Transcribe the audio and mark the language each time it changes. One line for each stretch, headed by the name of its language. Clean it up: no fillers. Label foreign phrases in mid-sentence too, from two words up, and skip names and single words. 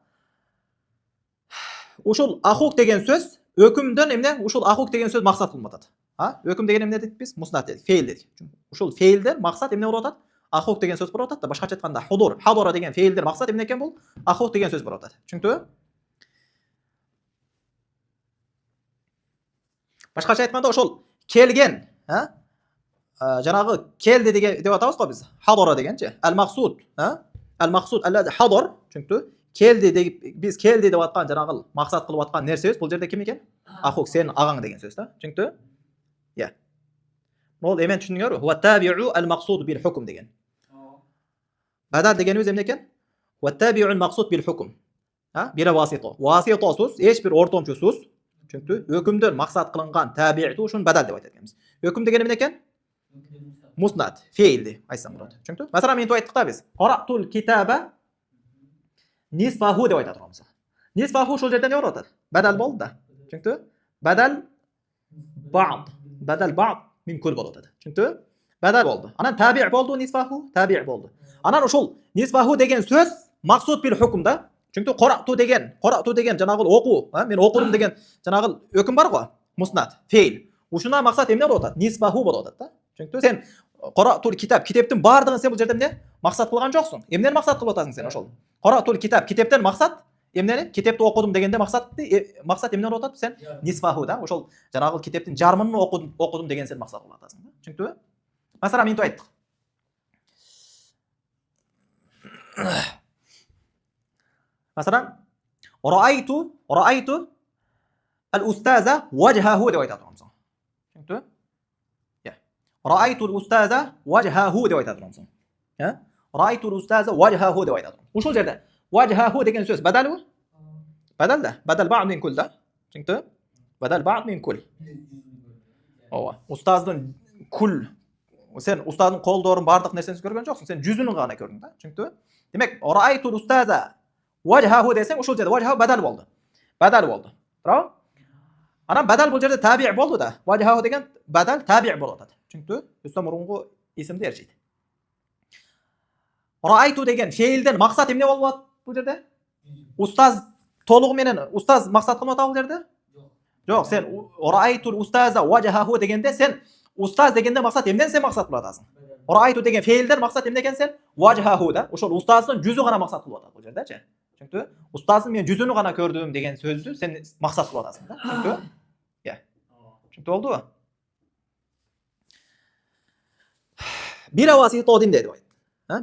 Uzbek: O'shul akhuk degan so'z hukmdan endi o'shul akhuk degan so'z maqsad qilinadi. Ha? Hukm degan nima dedik biz? Musnat dedik, fe'l dedik. O'shul fe'ldan maqsad nima bo'ladi? Akhuk degan so'z bo'ladida, boshqacha aytganda hudur, hadara degan fe'ldir maqsad nima ekan bu? Akhuk degan so'z bo'ladi.
Kyrgyz: Chunki Башкача айтканда ошол келген, жанагы келди деген деп атабыз го биз. Hadara дегенчи.
Arabic: المقصود المقصود الذي حضر,
Kyrgyz: түшүнүктү? Келди деп биз келди деп аткан жанагы максат кылып аткан нерсебиз бул жерде ким экен? Ахук, сен агаң деген сөз да. Түшүнүктү? Я. Бул эмен түшүндүңөрбү?
Arabic: هو تابع المقصود بالحكم
Kyrgyz: деген. Badal дегенибиз эмне экен?
Arabic: هو تابع المقصود بالحكم. بلا واسطة.
Kyrgyz: Васитосуз, эч бир ортомчусуз, түшүнүктү? Өкүмдөн максат кылынган таби'ту ушуну badal деп айтат экенбиз. Өкүм деген эмне экен?
Arabic: مسند، فعل
Kyrgyz: деп айтсам болот. Түшүнүктү? Масалан, мен айтtık да биз.
Arabic: قرأت الكتاب نصفه
Kyrgyz: деп айта турганбыз. Nisfahu ошол жерде эмне болуп атат? Badal болду да. Түшүнүктү?
Arabic: بدل بعض من كل
Kyrgyz: болуп атат. Түшүнүктү? Badal болду. Анан tabi' болду,
Arabic: نصفه، تابع'
Kyrgyz: болду. Анан ошол nisfahu деген сөз
Arabic: مقصود بالحكم
Kyrgyz: да. Çünkü qara'tu деген жанагы окуу, мен окудум деген жанагы өкүм бар го,
Arabic: مسند، فعل.
Kyrgyz: Ушуна максат эмне болуп атат? Nisbahu болуп атат да. Çünkü сен
Arabic: قرأت الكتاب,
Kyrgyz: китептин бардыгын сен бул жерде эмне? Максат кылган жоксуң. Эмнени максат кылып атасың сен ошол?
Arabic: قرأت الكتاب,
Kyrgyz: китептен максат эмнени? Китепти окудум дегенде максат эмне болуп атат? Сен nisbahu да, ошол жанагы китептин жарымын окудум деген сен максат кылып атасың да. Çünkü Масалан, мен айттык. Masalan,
Arabic: رأيت الأستاذ وجهه
Kyrgyz: деп айта турганбыз. Түшүнүктү? Я.
Arabic: رأيت الأستاذ وجهه
Kyrgyz: деп айта турганбыз.
Arabic: رأيت الأستاذ وجهه
Kyrgyz: деп айта турганбыз. Ушул жерде wajhahu деген сөз badalбы? Badal да.
Arabic: بدل بعض من كل
Kyrgyz: да. Түшүнүктү?
Arabic: بدل بعض من كل.
Kyrgyz: Ооба. Устаздын кул, сен устаздын колдорун бардык нерсесин көргөн жоксуң, сен жүзүнүн гана көрдүң да. Түшүнүктү? Демек,
Arabic: رأيت الأستاذ وجهه
Kyrgyz: десең, ушул жерде
Arabic: وجهه بدل
Kyrgyz: болду. Badal болду. Туурабы? Анан badal бул жерде tabi' болду да. Wajhahu деген
Arabic: بدل تابع'
Kyrgyz: болуп атат. Түшүнүктү? Үстө мурунку исимди эрчийт. Ra'aytu деген fe'ilден максат эмне болуп атат бул жерде? Устаз толугу менен устаз максат кылып атабы бул жерде? Жок, сен
Arabic: رأيت الأستاذ وجهه
Kyrgyz: дегенде сен устаз дегенде максат эмнен сен максат кылып атасың? Ra'aytu деген fe'ilден максат эмне экен сен? Wajhahu да. Ошол устаздын жүзү гана максат кылып атат бул жердечи. Түшүнүктү? Устаздын мен жүзүнү гана көрдүм деген сөздү сен максат кылып атасың да. Түшүнүктү? Я. Түшүнүктүү болдубу?
Arabic: بلا واسطة
Kyrgyz: деп айт.